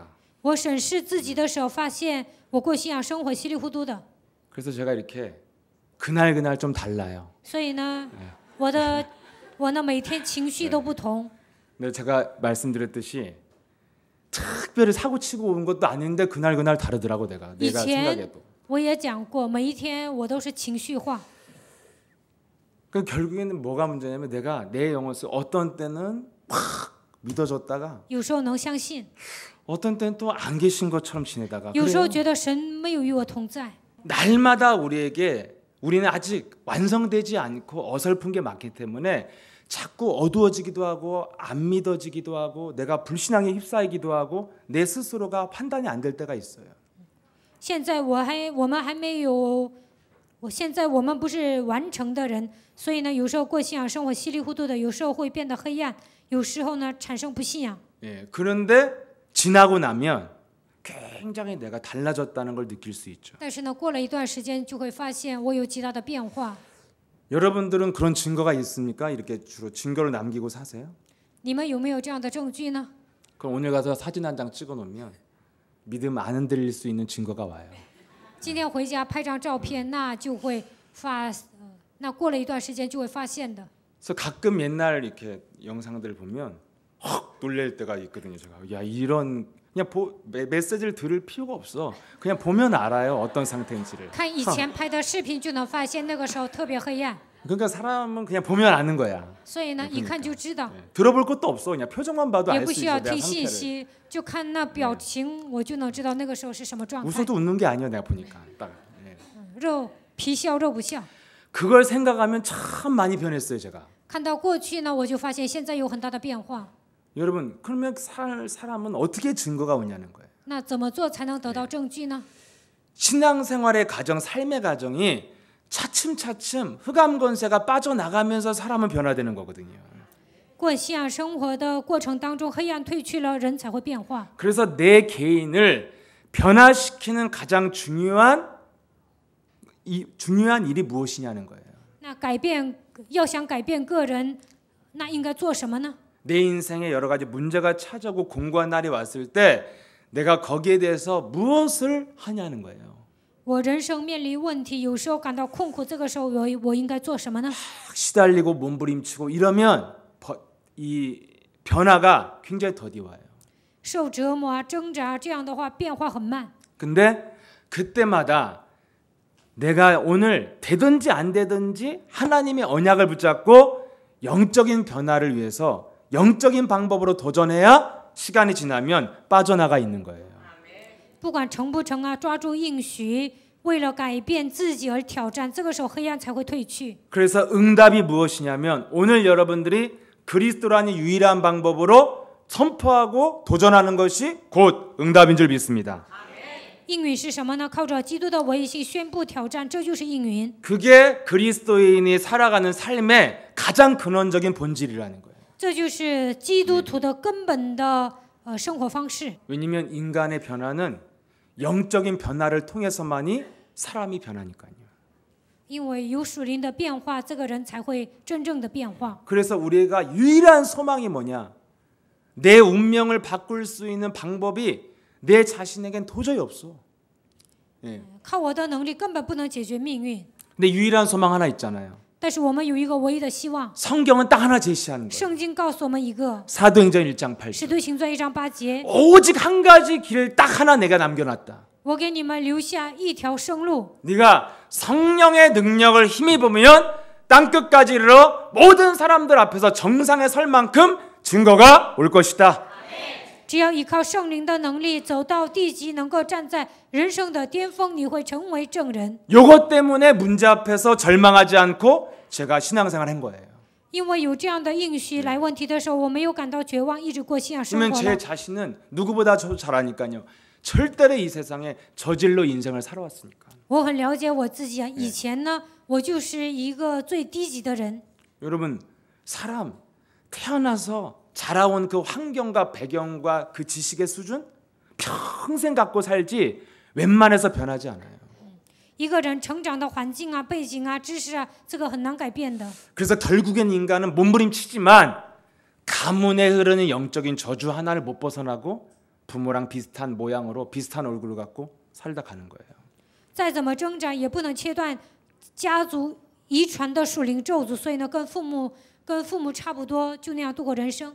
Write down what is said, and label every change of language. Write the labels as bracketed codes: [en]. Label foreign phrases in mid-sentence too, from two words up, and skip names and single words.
[zh] 我审视自己的时候，发现我过信仰生活稀里糊涂的。 [ko] 그래서 제가 이렇게 그날 좀 달라요. [zh] 所以呢，我呢每天情绪都不同。 [ko] 근데 제가 말씀드렸듯이 특별히 사고치고 온 것도 아닌데 그날 다르더라고 내가 [zh] 以 [ko] 생각해도. [zh] 前我也讲过，每一天我都是情绪化。 [ko] 그 결국에는 뭐가 문제냐면 내가 내 영혼을 어떤 때는 막 믿어줬다가 [zh] 有时候能相信， [ko] 어떤 때는 또 안 계신 것처럼 지내다가 [zh] 有时候 [ko] 그래요. [zh] 觉得神没有与我同在。 [ko] 날마다 우리는 아직 완성되지 않고 어설픈 게 많기 때문에 자꾸 어두워지기도 하고 안 믿어지기도 하고 내가 불신앙에 휩싸이기도 하고 내 스스로가 판단이 안 될 때가 있어요. [zh] 现在我们还没有，现在我们不是完成的人，所以呢，有时候过信仰生活稀里糊涂的，有时候会变得黑暗，有时候呢产生不信仰。 [ko] 예, 그런데 지나고 나면 굉장히 내가 달라졌다는 걸 느낄 수 있죠. [zh] 但是呢，过了一段时间，就会发现我有极大的变化。 [ko] 여러분들은 그런 증거가 있습니까? 이렇게 주로 증거를 남기고 사세요? [zh] 你们有没有这样的证据呢？ [ko] 그럼 오늘 가서 사진 한 장 찍어 놓으면 믿음 안 흔들릴 수 있는 증거가 와요. [zh] 今天回家拍张照片，那就会那过了一段时间就会发现的。 [ko] 그래서 가끔 옛날 이렇게 영상들 보면 확 놀랄 때가 있거든요. 제가 야 이런 그냥 메시지를 들을 필요가 없어. 그냥 보면 알아요 어떤 상태인지를. [zh] 看以前拍的视频就能发现，那个时候特别黑暗。 [ko] 그러니까 사람은 그냥 보면 아는 거야. [zh] 所以呢，一看就知道， [ko] 들어볼 것도 없어. 그냥 표정만 봐도 [zh] 也 [ko] 알 [zh] 不 [ko] 수 [zh] 需 [ko] 있어 [zh] 要 [ko] 내가 [zh] 听信 [ko] 상태를. [zh] 息，就看那表情，我就能知道那个时候是什么状态。 [ko] 웃어도 웃는 게 아니야 내가 보니까. 딱. 예. [zh] 肉皮笑肉不笑。 [ko] 그걸 생각하면 참 많이 변했어요 제가. [zh] 看到过去呢，我就发现现在有很大的变化。 [ko] 여러분 그러면 사람은 어떻게 증거가 오냐는 거예요. [zh] 那怎么做才能得到证据呢？ [ko] 신앙생활의 과정, 삶의 과정이 차츰차츰 흑암 권세가 빠져나가면서 사람은 변화되는 거거든요. [zh] 过信仰生活的过程当中，黑暗退去了，人才会变化。 [ko] 그래서 내 개인을 변화시키는 가장 중요한 일이 무엇이냐는 거예요. [zh] 那要想改变个人，那应该做什么呢？ [ko] 내 인생에 여러 가지 문제가 찾아오고 공고한 날이 왔을 때 내가 거기에 대해서 무엇을 하냐는 거예요. [zh] 我人生面临问题，有时候感到困苦，这个时候我应该做什么呢？ [ko] 시달리고 몸부림치고 이러면 이 변화가 굉장히 더디워요. [zh] 受折磨啊，挣扎，这样的话变化很慢。 [ko] 근데 그때마다 내가 오늘 되든지 안 되든지 하나님의 언약을 붙잡고 영적인 변화를 위해서 영적인 방법으로 도전해야 시간이 지나면 빠져나가 있는 거예요. [zh] 不管成不成啊，抓住应许，为了改变自己而挑战，这个时候黑暗才会退去。 [ko] 그래서 응답이 무엇이냐면 오늘 여러분들이 그리스도라는 유일한 방법으로 선포하고 도전하는 것이 곧 응답인 줄 믿습니다. [zh] 应允是什么呢？靠着基督的唯一性宣布挑战，这就是应允。 [ko] 그게 그리스도인이 살아가는 삶의 가장 근원적인 본질이라는 거예요. [zh] 这就是基督徒的根本的生活方式。 [ko] 왜냐하면 인간의 변화는 영적인 변화를 통해서만이 사람이 변하니까요. [zh] 因为有属灵的变化，这个人才会真正的变化。 [ko] 그래서 우리가 유일한 소망이 뭐냐? 내 운명을 바꿀 수 있는 방법이 내 자신에겐 도저히 없어. 예. [zh] 靠我的能力根本不能解决命运。 [ko] 근데 유일한 소망 하나 있잖아요. [zh] 但是我们有一个唯一的希望， [ko] 성경은 딱 하나 제시하는 거예요. [zh] 圣经告诉我们一个， [ko] 사도행전 1장 [zh] 使 [ko] 8절. [zh] 徒行传1章8节， [ko] 오직 한 가지 길을 딱 하나 내가 남겨놨다. [zh] 我给你们留下一条生路。 [ko] 네가 성령의 능력을 힘입으면 땅끝까지 이르러 모든 사람들 앞에서 정상에 설 만큼 증거가 올 것이다. [zh] 只要依靠圣灵的能力走到地极，能够站在人生的巅峰，你会成为证人。 [ko] 요것 때문에 문제 앞에서 절망하지 않고 제가 신앙생활 한 거예요. [zh] 因为有这样的应许来问题的时候，我没有感到绝望，一直过信仰生 [ko] 그러면 [zh] 活 [ko] 제 [zh] 了。 [ko] 자신은 누구보다 저도 잘 아니까요. 절대로 이 세상에 저질로 인생을 살아왔으니까. [zh] 我很了解我自己啊，以前呢，我就是一个最低级的人。 [ko] 여러분, 사람 태어나서 자라온 그 환경과 배경과 그 지식의 수준 평생 갖고 살지 웬만해서 변하지 않아요. [zh] 一个人成长的环境啊、背景啊、知识啊，这个很难改变的。 [ko] 그래서 결국엔 인간은 몸부림치지만 가문에 흐르는 영적인 저주 하나를 못 벗어나고 부모랑 비슷한 모양으로 비슷한 얼굴을 갖고 살다 가는 거예요. [zh] 再怎么挣扎，也不能切断家族遗传的属灵咒诅，所以呢，跟父母差不多，就那样度过人生。